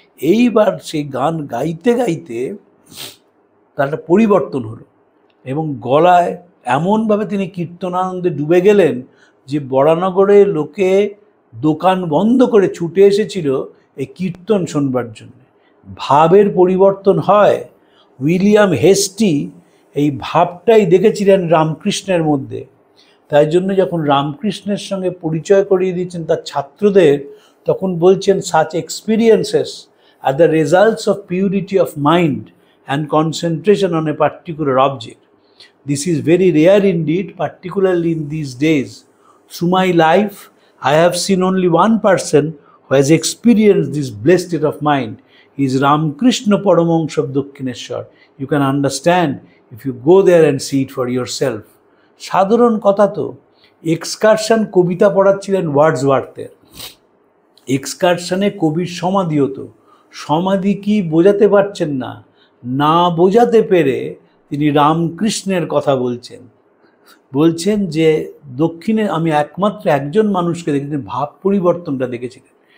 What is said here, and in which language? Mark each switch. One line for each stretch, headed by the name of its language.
Bangla: এইবার সেই গান গাইতে গাইতে তার একটা পরিবর্তন হলো এবং গলায় এমনভাবে তিনি কীর্তনানন্দে ডুবে গেলেন যে বরানগরে লোকে দোকান বন্ধ করে ছুটে এসেছিল এই কীর্তন শোনবার জন্য। ভাবের পরিবর্তন হয়। উইলিয়াম হেস্টি এই ভাবটাই দেখেছিলেন রামকৃষ্ণের মধ্যে। তাই জন্য যখন রামকৃষ্ণের সঙ্গে পরিচয় করিয়ে দিয়েছেন তার ছাত্রদের, তখন বলছেন
English: such experiences are the results of purity of mind and concentration on a particular object. This is very rare indeed, particularly in these days. Through my life, I have seen only one person who has experienced this blessed state of mind. He is Ramakrishna Paramahansa of Dakshineshwar. You can understand if you go there and see it for yourself.
Bangla: সাধারণ কথা তো, excursion কবিতা পড়াচ্ছিলেন ওয়ার্ডসওয়ার্থের, এক্সকারশনে কবির সমাধি হতো। সমাধি কি বোঝাতে পারছেন না, না বোঝাতে পেরে তিনি রামকৃষ্ণের কথা বলছেন যে দক্ষিণে আমি একমাত্র একজন মানুষকে দেখেছি ভাব পরিবর্তনটা দেখেছিলেন।